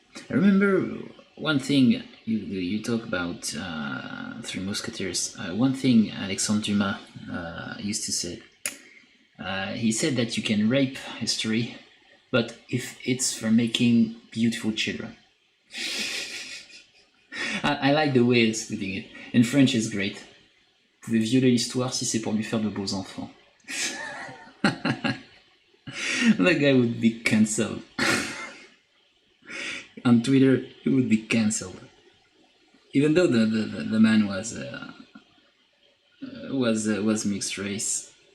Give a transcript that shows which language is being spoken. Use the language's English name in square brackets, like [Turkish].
[English] I remember one thing you talk about Three Musketeers. One thing Alexandre Dumas used to say. He said that you can rape history, but if it's for making beautiful children. I like the way he's putting it. In French, it's great. [French] Vous pouvez violer l'histoire si c'est pour lui faire de beaux enfants. [English] That guy would be cancelled. On Twitter, he would be cancelled. Even though the man was mixed race.